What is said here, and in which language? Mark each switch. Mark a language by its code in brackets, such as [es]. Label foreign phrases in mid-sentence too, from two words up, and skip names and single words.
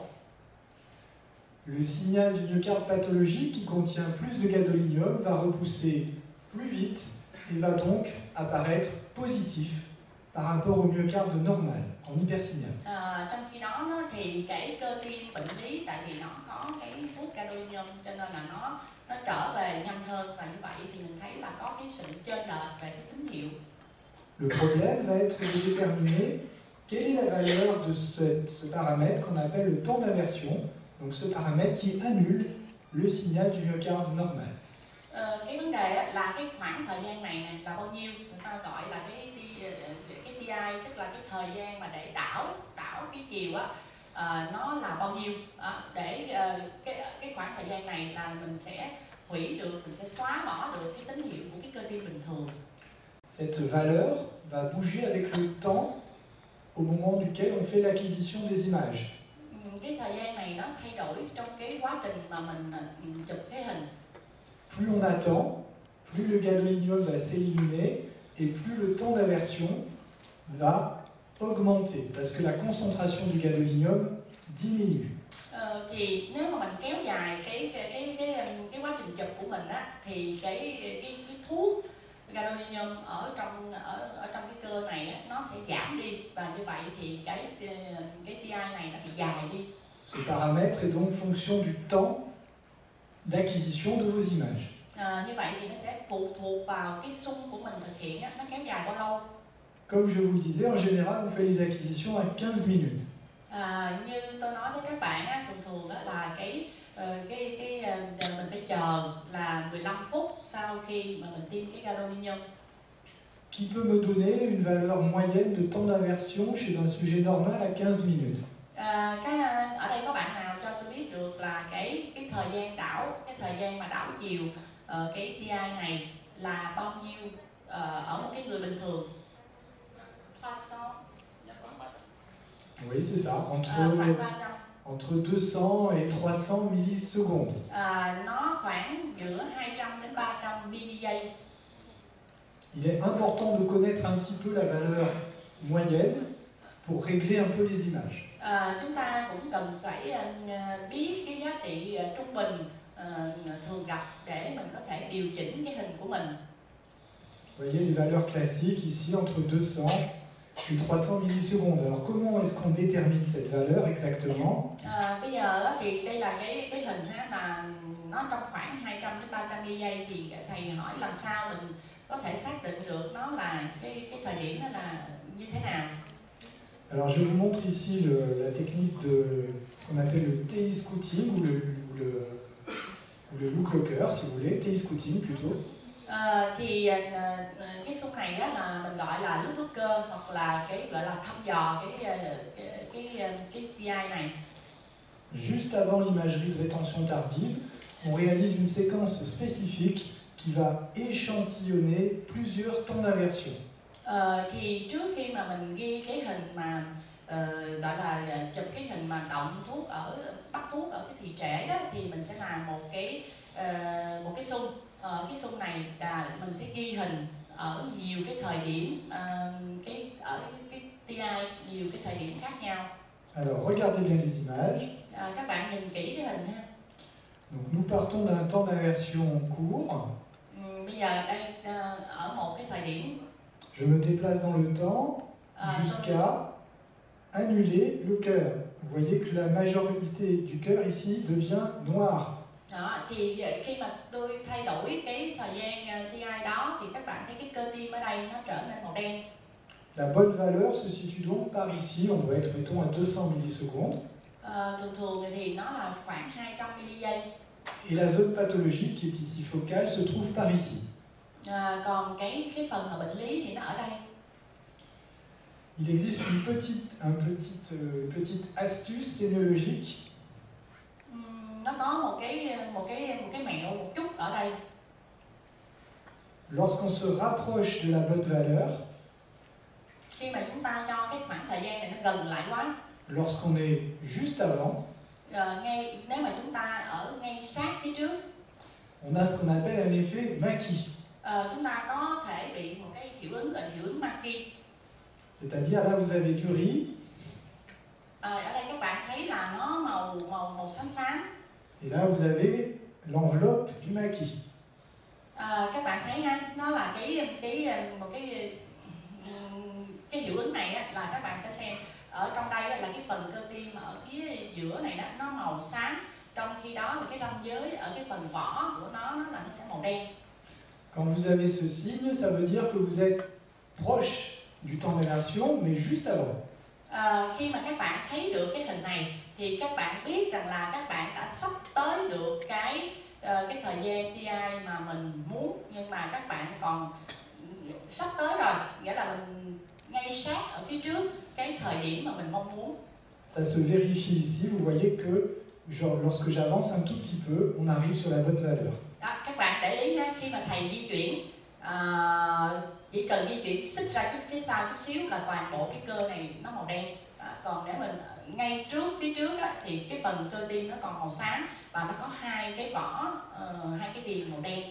[fr] Le signal du myocarde pathologique qui contient plus de gadolinium va repousser plus vite et va donc apparaître positif par rapport au myocarde normal, en hypersignal. [vi] Trong khi đó thì cái cơ tim bệnh lý, tại vì nó có cái thuốc gadolinium cho nên là nó trở về nhanh hơn, và như vậy thì mình thấy là có cái sự chênh lệch về cái tín hiệu. [fr] Le problème va être de déterminer quelle est la valeur de ce paramètre qu'on appelle le temps d'aversion, donc ce paramètre qui annule le signal du myocarde normal. [vi] Cái vấn đề á, là cái khoảng thời gian này nè là bao nhiêu, người ta gọi là cái TI, tức là cái thời gian mà để đảo cái chiều á, nó là bao nhiêu, để cái khoảng thời gian này là mình sẽ hủy được, mình sẽ xóa bỏ được cái tín hiệu của cái cơ tim bình thường. [fr] Cette valeur va bouger avec le temps au moment duquel on fait l'acquisition des images. [vi] Cái thời gian này nó thay đổi trong cái quá trình mà mình chụp cái hình. [fr] Plus on attend, plus le gadolinium va s'éliminer et plus le temps d'aversion va augmenter parce que la concentration du gadolinium diminue. [vi] Thì nếu mà mình kéo dài cái quá trình chụp của mình á, thì cái thuốc gadolinium ở trong cái cơ này á, nó sẽ giảm đi, và như vậy thì cái TI này nó bị dài đi. [fr] Ce paramètre est donc fonction du temps d'acquisition de vos images. [vi] Như vậy thì nó sẽ phụ thuộc vào cái xung của mình thực hiện á, nó kéo dài bao lâu. [fr] Comme je vous le disais, en général, on fait les acquisitions à 15 minutes. [vi] Như tôi nói với các bạn á, thường á, là mình phải chờ là 15 phút sau khi mà mình tiêm cái gadolinium. [fr] Qui peut me donner une valeur moyenne de temps d'aversion chez un sujet normal à 15 minutes? [vi] Ở đây có bạn nào cho tôi biết được là cái thời gian mà đảo chiều cái TI này là bao nhiêu ở một cái người bình thường? [fr] Oui, c'est ça, entre 200 et 300 millisecondes. [vi] Nó khoảng giữa 200 đến 300 giây. [fr] Il est important de connaître un petit peu la valeur moyenne pour régler un peu les images. [vi] Chúng ta cũng cần phải biết cái giá trị trung bình thường gặp để mình có thể điều chỉnh cái hình của mình. [fr] Vous voyez les valeurs classiques ici entre 200 et 300 millisecondes. Alors comment est-ce qu'on détermine cette valeur exactement? [vi] Bây giờ thì đây là cái hình là nó trong khoảng 200 đến 300 giây, thì thầy hỏi làm sao mình có thể xác định được nó là cái thời điểm nó là như thế nào? [fr] Alors je vous montre ici la technique de ce qu'on appelle le [en] TI scouting [fr] ou le [en] look locker [fr] si vous voulez, [en] TI scouting [fr] plutôt. [vi] Cái xung này á, là mình gọi là [en] look looker, [vi] hoặc là cái gọi là thăm dò cái TI này. [fr] Juste avant l'imagerie de rétention tardive, on réalise une séquence spécifique qui va échantillonner plusieurs temps d'aversion. [vi] Thì trước khi mà mình ghi cái hình mà gọi là chụp cái hình mà động thuốc bắt thuốc ở cái thị trễ đó, thì mình sẽ làm một cái xung. Cái xung này là mình sẽ ghi hình ở nhiều cái thời điểm ở cái TI nhiều cái thời điểm khác nhau. [fr] Alors regardez bien les images. [vi] Các bạn nhìn kỹ cái hình ha. [fr] Donc nous partons d'un temps d'aversion court. [vi] Bây giờ đây ở một cái thời điểm. [fr] Je me déplace dans le temps jusqu'à annuler le cœur. Vous voyez que la majorité du cœur ici devient noire. [vi] Đó, thì khi mà tôi thay đổi cái thời gian TI đó, thì các bạn thấy cái cơ tim ở đây nó trở nên màu đen. [fr] La bonne valeur se situe donc par ici, on doit être mettons à 200 millisecondes. [vi] Thường thì nó là khoảng 200 giây. [fr] Et la zone pathologique qui est ici focale se trouve par ici. [vi] Còn cái phần mà bệnh lý thì nó ở đây. [fr] Il existe une petite astuce sémiologique. [vi] Nó có một cái mẹo một chút ở đây. [fr] Lorsqu'on se rapproche de la bonne valeur, [vi] khi mà chúng ta cho cái khoảng thời gian này nó gần lại quá, [fr] lorsqu'on est juste avant, [vi] nếu mà chúng ta ở ngay sát phía trước, [fr] on a ce qu'on appelle un effet Mackey. [vi] Chúng ta có thể bị một cái hiệu ứng gọi là hiệu ứng Mackey. [fr] C'est-à-dire là vous avez du riz. [vi] Ở đây các bạn thấy là nó màu xám xám. [fr] Et là vous avez l'enveloppe du Mackey. [vi] Các bạn thấy ha, nó là cái hiệu ứng này á, là các bạn sẽ xem ở trong đây là cái phần cơ tim ở phía giữa này đó, nó màu xám, trong khi đó là cái ranh giới ở cái phần vỏ của nó là nó sẽ màu đen. [fr] Quand vous avez ce signe, ça veut dire que vous êtes proche du temps d'inversion, mais juste avant. [vi] Khi mà các bạn thấy được cái hình này thì các bạn biết rằng là các bạn đã sắp tới được cái thời gian TI mà mình muốn, nhưng mà các bạn còn sắp tới rồi, nghĩa là mình ngay sát ở phía trước cái thời điểm mà mình mong muốn. [fr] Ça se vérifie ici, vous voyez que lorsque j'avance un tout petit peu, on arrive sur la bonne valeur. [vi] Đó, các bạn để ý nha, khi mà thầy di chuyển, chỉ cần di chuyển xích ra phía sau chút xíu là toàn bộ cái cơ này nó màu đen. Còn để mình ngay phía trước á, thì cái phần cơ tim nó còn màu xám và nó có hai cái vỏ, hai cái viền màu đen.